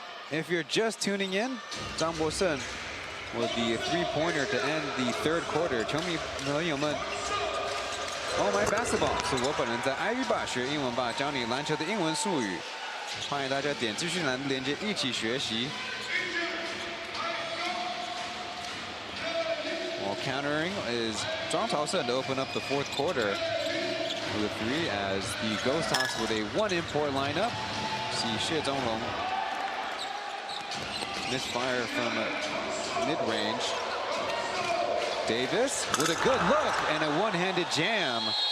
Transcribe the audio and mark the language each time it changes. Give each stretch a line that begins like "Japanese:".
English: If you're just tuning in, Zhang Bosen with the three-pointer to end the third quarter.
Chinese: 球迷朋友们 ，
English: Oh my basketball
Chinese: 是我本人在爱语吧学英文吧，教你篮球的英文术语。欢迎大家点资讯栏的链接一起学习。
English: Well, countering is Zhang Taosen to open up the fourth quarter with a three as the Ghosthawks with a one-import lineup. See Xie Zonglong. Misfire from mid-range. Davis with a good look and a one-handed jam.